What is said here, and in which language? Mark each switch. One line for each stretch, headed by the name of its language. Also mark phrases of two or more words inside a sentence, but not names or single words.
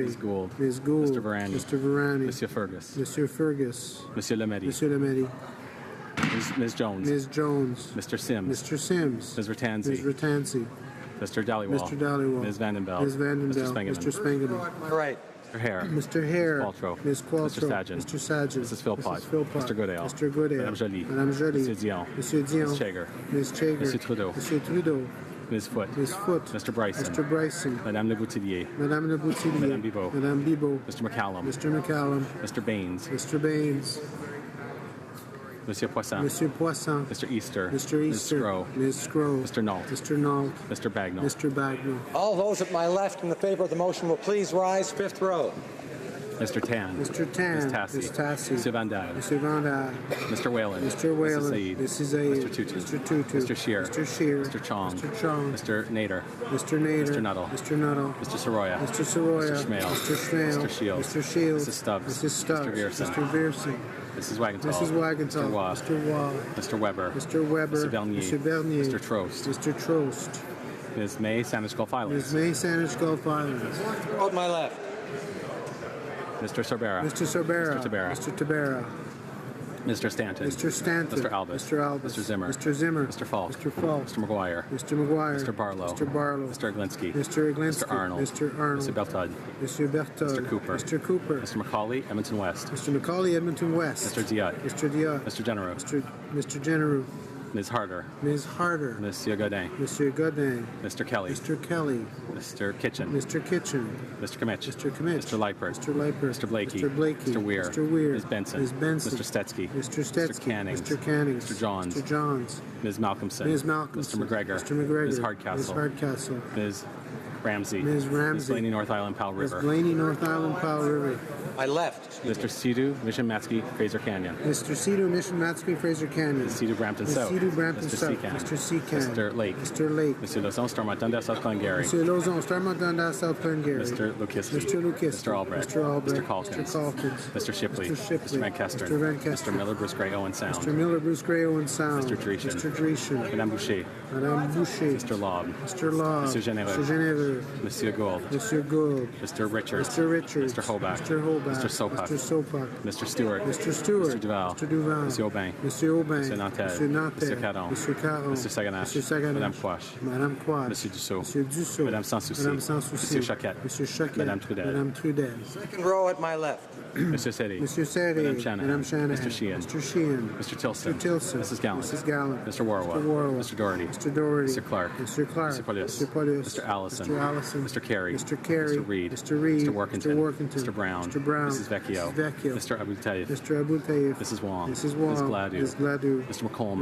English: Ms. Gould. Ms. Gould. Mr. Varani. Mr. Varani. Monsieur Fergus. Monsieur Fergus. Monsieur Lemedy. Monsieur Lemedy. Ms. Jones. Ms. Jones. Mr. Sims. Mr. Sims. Ms. Ratanzi. Ms. Ratanzi. Mr. Dhaliwal. Mr. Dhaliwal. Ms. Vandenbeld. Ms. Vandenbeld. Mr. Spengeman. Mr. Spengeman. At my right. Mr. Hare. Mr. Hare. Ms. Qualtrough. Ms. Qualtrough. Mr. Sagan. Mr. Sagan. Mrs. Philpott. Mrs. Philpott. Mr. Goodale. Mr. Goodale. Madame Joly. Madame Joly. Monsieur Dion. Monsieur Dion. Ms. Chager. Ms. Chager. Monsieur Trudeau. Monsieur Trudeau. Ms. Foote. Ms. Foote. Mr. Bryson. Mr. Bryson. Madame Le Boutillier. Madame Le Boutillier. Madame Bibot. Madame Bibot. Mr. McCallum. Mr. McCallum. Mr. Baines. Mr. Baines. Monsieur Poisson. Monsieur Poisson. Mr. Easter. Mr. Easter. Ms. Scrow. Ms. Scrow. Mr. Nault. Mr. Nault. Mr. Bagnall. Mr. Bagnall. All those at my left in the favor of the motion will please rise. Fifth row. Mr. Tan. Mr. Tan. Ms. Tassie. Ms. Tassie. Monsieur Van Dale. Mr. Van Dale. Mr. Whalen. Mr. Whalen. Mrs. Mrs. Said. Aid. Mr. Tutu. Mr. Tutu. Mr. Shear. Mr. Shear. Mr. Chong. Mr. Chong. Mr. Nader. Mr. Nader. Mr. Nuttall. Mr. Nuttall. Mr. Soroya. Mr. Soroya. Mr. Schmale. Mr. Schmale. Mr. Shields. Mr. Shields. Mrs. Stubbs. Mrs. Stubbs. Mr. Viersen. Mr. Viersen. Mrs. Wagenthal. Mrs. Wagenthal. Mr. Waugh. Mr. Waugh. Mr. Weber. Mr. Weber. Mr. Bernier. Mr. Bernier. Mr. Trost. Mr. Trost. Ms. May, Sandwich Gulf Islands. Ms. May, Sandwich Gulf Islands. On my left. Mr. Sorbera. Mr. Sorbera. Mr. Tabera. Mr. Tabera. Mr. Stanton. Mr. Stanton. Mr. Albus. Mr. Albus. Mr. Zimmer. Mr. Zimmer. Mr. Falk. Mr. Falk. Mr. McGuire. Mr. McGuire. Mr. Barlow. Mr. Barlow. Mr. Glinsky. Mr. Iglinski. Mr. Arnold. Mr. Arnold. Mr. Beltud. Mr. Berthold. Mr. Cooper. Mr. Cooper. Mr. Macaulay, Edmonton West. Mr. Macaulay, Edmonton West. Mr. Diot. Mr. Diot. Mr. Genereux. Mr. Genereux. Ms. Harder. Ms. Harder. Monsieur Godin. Mr. Godin. Mr. Kelly. Mr. Kelly. Mr. Kitchen. Mr. Kitchen. Mr. Kimmich. Mr. Kimmich. Mr. Leipert. Mr. Leipert. Mr. Blakey. Mr. Blakey. Mr. Weir. Mr. Weir. Ms. Benson. Ms. Benson. Mr. Stetsky. Mr. Stetsky. Mr. Cannings. Mr. Cannings. Mr. Johns. Mr. Johns. Ms. Malcolmson. Ms. Malcolmson. Mr. McGregor. Mr. McGregor. Ms. Hardcastle. Ms. Hardcastle. Ms. Ramsey. Ms. Ramsey. Ms. Blaney, North Island, Powell Ms. River. Blaney, North Island, Powell River. My left. Mr. Sidhu, Mission Matsky, Fraser Canyon. Mr. Cedar, Mission Matsky, Fraser Canyon. Ms. Sidhu, Brampton Ms. South. Cedar, Brampton Mr. South. Secan. Mr. Secan. Mr. Lake. Mr. Lake. Monsieur Lozon, Stormont, Dundas, South Glengarry. Monsieur Lozon, Starmont, Dundas, South Glengarry. Mr. Lukiski. Mr. Lucas. Mr. Albrecht. Mr. Albrecht. Mr. Calkins. Mr. Calkins. Mr. Shipley. Mr. Shipley. Mr. Van Kesteren. Mr. Van Kesteren. Mr. Miller, Bruce Gray, Owen Sound. Mr. Miller, Bruce Gray, Owen Sound. Mr. Dreeshen. Mr. Dreeshen. Madame Boucher. Madame Boucher. Mr. Lobb. Mr. Law. Mr. Généreux. Mr. Généreux. Monsieur Gould. Mr. Gould. Mr. Richards. Mr. Richards. Mr. Hoback. Mr. Hoback. Mr. Sopak. Mr. Sopak. Mr. Stewart. Mr. Stewart. Mr. Duval. Mr. Duval. Monsieur Aubin. Monsieur Aubin. Monsieur Nantel. Monsieur Nantel. Monsieur Caron. Monsieur Caron. Monsieur Saganache. Monsieur Saganache. Madame Quash. Madame Quash. Monsieur Dussault. Monsieur Dussault. Madame Sans Souci. Madame Sans Souci. Monsieur Choquette. Monsieur Choquette. Madame Trudel. Madame Trudel. Second row at my left. Monsieur Seri. Monsieur Serre. Madame Shanahan. Madame Shanahan. Mr. Sheehan. Mr. Sheehan. Mr. Tilson. Mr. Tilson. Mrs. Gallant. Mrs. Gallant. Mr. Warwa. Mr. Warwa. Mr. Doherty. Mr. Doherty. Mr. Clark. Mr. Clark. Mr. Paulus. Mr. Paulus. Mr. Allison. Mr. Allison. Mr. Carey. Mr. Carey. Mr. Reed. Mr. Reed. Mr. Workington. Mr. Workington. Mr. Brown. Mr. Brown. Mrs. Vecchio. Mrs. Vecchio. Mr. Abu Taif. Mr. Abu Taif. Mrs. Wong. Mrs. Wong. Ms. Gladue. Ms. Gladue. Mr. McColeman.